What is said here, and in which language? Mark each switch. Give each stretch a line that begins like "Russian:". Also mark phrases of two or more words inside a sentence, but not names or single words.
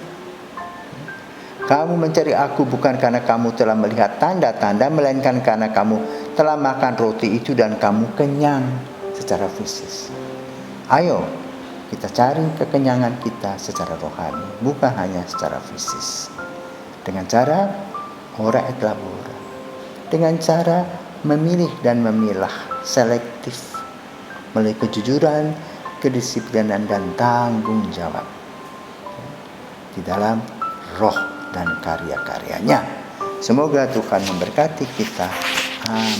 Indonesian: Kamu mencari aku bukan karena kamu telah melihat tanda-tanda, melainkan karena kamu telah makan roti itu dan kamu kenyang secara fisik. Ayo kita cari kekenyangan kita secara rohani, bukan hanya secara fisik. Dengan cara
Latin: ora et labora,
Indonesian: dengan cara memilih dan memilah, selektif, melalui kejujuran, kedisiplinan dan tanggung jawab di dalam roh dan karya-karyanya. Semoga Tuhan memberkati kita.